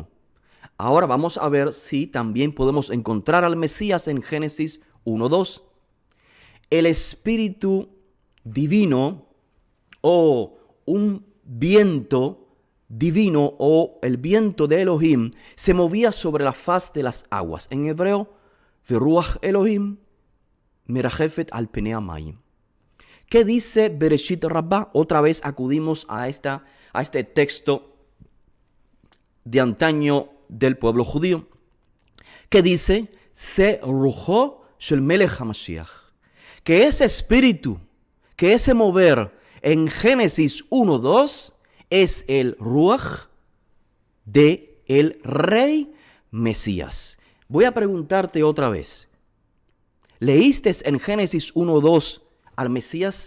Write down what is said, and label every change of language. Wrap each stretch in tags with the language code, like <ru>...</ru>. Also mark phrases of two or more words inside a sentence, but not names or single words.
<es>Ahora vamos a ver si también podemos encontrar al Mesías en Génesis 1:2. El Espíritu Divino o un viento divino o el viento de Elohim se movía sobre la faz de las aguas. En hebreo,</es> <he>ורוח אלהים מרחפת על פני המים.</he> <es>¿Qué dice Bereshit Rabbah? Otra vez acudimos a este texto de antaño del pueblo judío. ¿Qué dice?</es> <he>זה רוחו של מלך המשיח.</he> <es>Que ese espíritu, que ese mover en Génesis 1:2 es el Ruach de el rey Mesías. Voy a preguntarte otra vez. ¿Leíste en Génesis 1:2 al Mesías?</es>